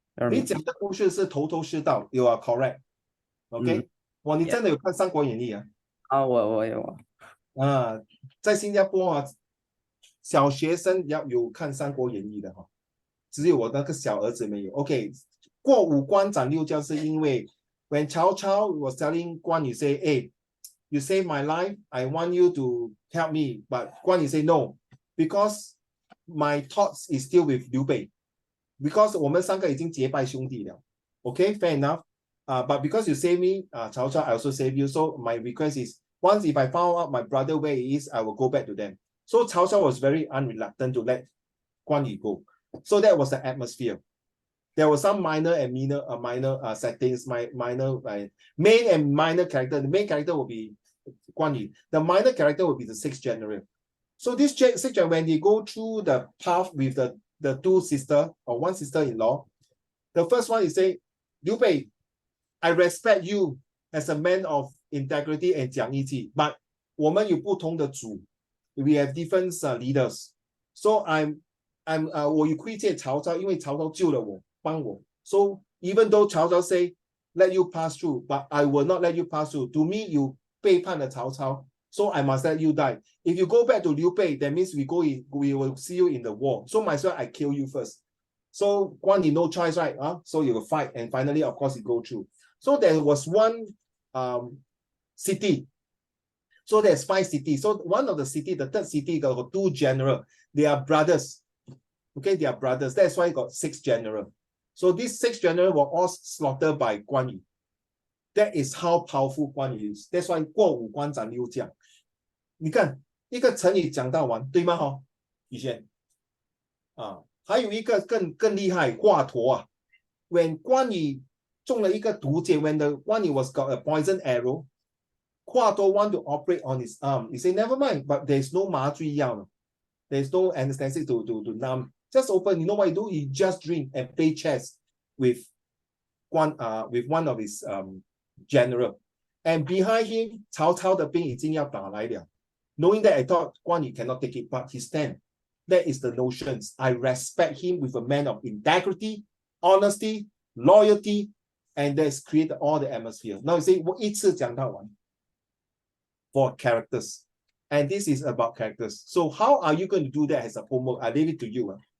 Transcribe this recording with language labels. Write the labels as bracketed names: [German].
[Chinese] 你讲的故事是头是道 ， [English] You are correct。 [Chinese] OK，哇，你真的有看《三国演义》啊？啊，我有啊，在新加坡啊，小学生要有看《三国演义》的哈，只有我那个小儿子没有。 [English] OK， [Chinese] 过五关斩六将是因为 [English] when 曹操 was telling 关羽 say, hey, you save my life, I want you to help me, but 关羽 say no, because my thoughts is still with 刘备，because [Chinese] 我们3个已经结拜兄弟了。 [English] OK, fair enough. But because you save me, Cao Cao, I also save you. So my request is, once if I found out my brother where he is, I will go back to them. So Cao Cao was very unreluctant to let Guan Yu go. So that was the atmosphere. There were some minor and minor settings, minor main and minor character. The main character will be Guan Yu. The minor character will be the 6th general. So this 6th general, when they go through the path with the 2 sister or 1 sister-in-law, the first one is say, Liu Bei, I respect you as a man of integrity and 讲义气 but [Chinese] 我们有不同的主 [English] we have different leaders. [Chinese] So我有亏欠曹操，因为曹操救了我，帮我。 [English] So even though 曹操 say let you pass through, but I will not let you pass through. To me, you [Chinese] 背叛了曹操 [English] so I must let you die. If you go back to Liu Bei, that means we will see you in the war. So might as well I kill you first. So Guan Yu no choice, right? So you will fight, and finally, of course, you go through. So there was one city. So there's 5 cities. So one of the city, the 3rd city, got 2 general. They are brothers. Okay, they are brothers. That's why got 6 general. So these 6 general were all slaughtered by Guan Yu. That is how powerful Guan Yu is. That's why [Chinese] 过五关斩六将。你看一个成语讲到完，对吗？以前还有一个更厉害，华佗啊。 [English] When [Chinese] 关羽中了一个毒箭 [English] when the Guan Yu was got a poison arrow, 华佗 want to operate on his arm. He say, never mind, but there's no 麻醉药 there's no anesthetic to numb. Just open. You know what you do? You just drink and play chess with one of his general. And behind him, [Chinese] 曹操的兵已经要打来了。 [English] Knowing that, I thought 关羽 cannot take it, but he stand. That is the notions. I respect him with a man of integrity, honesty, loyalty, and that's created all the atmosphere. Now you say, [Chinese] 我一次讲到完 [English] for characters. And this is about characters. So how are you going to do that as a homework? I leave it to you.